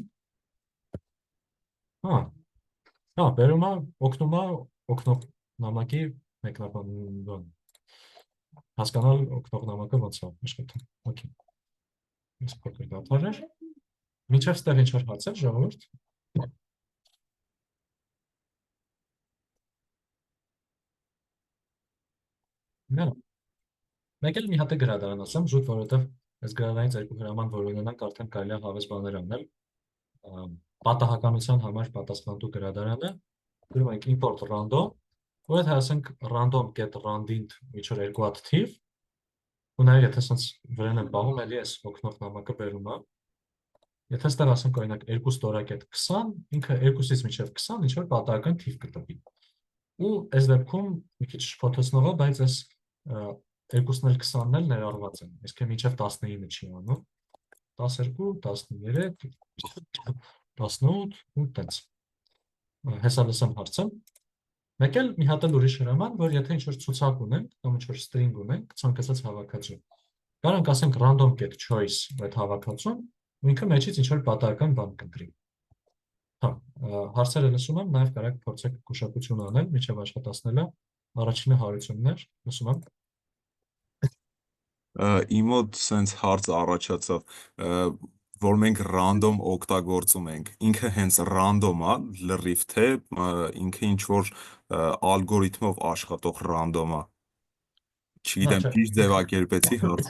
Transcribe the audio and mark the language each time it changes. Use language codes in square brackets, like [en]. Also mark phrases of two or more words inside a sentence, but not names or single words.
[hy] փորձենք։ Բերում է, օգնում է օգնող նամակի մեկնաբան հասկանալ օգնող նամակը ոնց է աշխատում։ Okay։ Ես փոքր դադար էր։ Մինչև ստեղ ինչ-որ հարցեր, ժողովուրդ։ Մեկ էլ մի հատ է գրադարան ասեմ, զուտ, որովհետև այս գրադարանից երկու հրաման, որ ունենանք, արդեն կարելի է հավես բաներ անել։ Պատահականության համար պատասխանատու գրադարանը, գրում ենք [en] import random, [hy] ու այդ ասենք [en] random get randint [hy] ինչ-որ երկու հատ թիվ, ու նաև եթե սենց վրան եմ բաղում, էլի այս օգնող նամակը բերում է։ Եթե ստեղ ասենք օրինակ 2 ստորակետ 20, ինքը 2-ից մինչև 20 ինչ-որ պատահական թիվ կտվի։ Ու այս դեպքում մի քիչ շփոթեցնող է, բայց այս 2-ն էլ 20-ն էլ ներառված են, իսկ մինչև 19-ը չի անում։ 12, 13, 18 ու տենց։ Հեսա լսեմ հարցը։ Մեկ էլ մի հատ էլ ուրիշ հրաման, որ եթե ինչ-որ ցուցակ ունենք, կամ ինչ-որ string ունենք, ցանկացած հավաքածու, կարող ենք ասենք [en] random get choice [hy] այդ հավաքածուն, ու ինքը մեջից ինչ-որ պատահական բան կընտրի։ Հարցերը լսում եմ, նաև կարող եք փորձեք գուշակություն անել, մինչև աշխատացնելը, առաջինը հարություններ, լսում եմ։ Իմ մոտ սենց հարց առաջացավ, որ մենք random օգտագործում ենք, ինքը հենց random է, լրիվ թե ինքը ինչ-որ ալգորիթմով աշխատող random է, չգիտեմ, ճիշտ ձևակերպեցի հարցը։